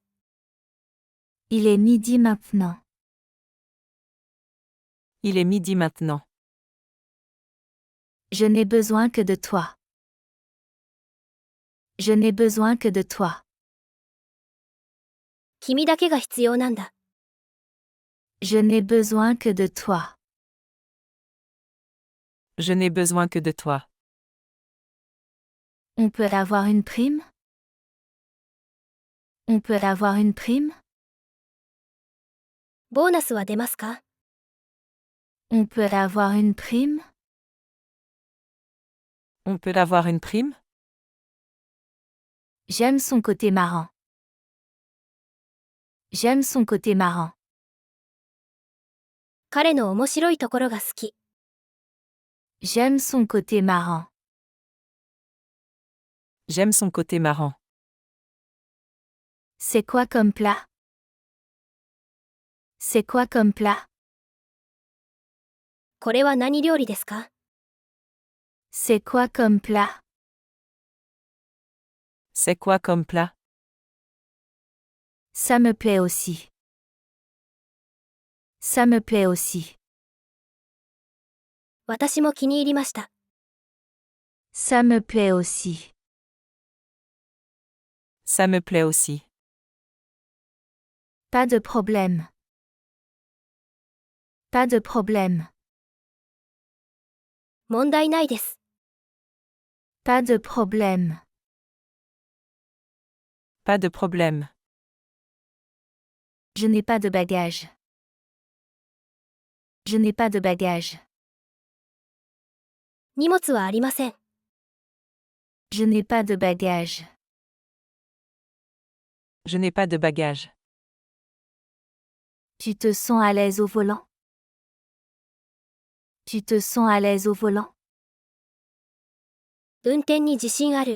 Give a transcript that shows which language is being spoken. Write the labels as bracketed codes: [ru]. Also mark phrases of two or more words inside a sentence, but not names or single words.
[fr] Il est midi maintenant. Il est midi maintenant. Je n'ai besoin que de toi. Je n'ai besoin que de toi. [ja] 君だけが必要なんだ。 [fr] Je n'ai besoin que de toi. Je n'ai besoin que de toi. On peut avoir une prime? On peut avoir une prime? [ja] ボーナスは出ますか？ [fr] On peut avoir une prime? On peut avoir une prime? J'aime son côté marrant. J'aime son côté marrant. [ja] 彼の面白いところが好き。 [fr] J'aime son côté marrant. J'aime son côté marrant. C'est quoi comme plat? C'est quoi comme plat? [ja] これは何料理ですか？ [fr] C'est quoi comme plat? C'est quoi comme plat? Ça me plaît aussi. Ça me plaît aussi. [ja] 私も気に入りました。 [fr] Ça me plaît aussi. Ça me plaît aussi. Pas de problème. Pas de problème. [ja] 問題ないです。 [fr] Pas de problème. Pas de problème. Je n'ai pas de bagages. Je n'ai pas de bagages. [ja] 荷物はありません。 [fr] Je n'ai pas de bagages. Je n'ai pas de bagages. Tu te sens à l'aise au volant? Tu te sens à l'aise au volant? [ja] 運転に自信ある。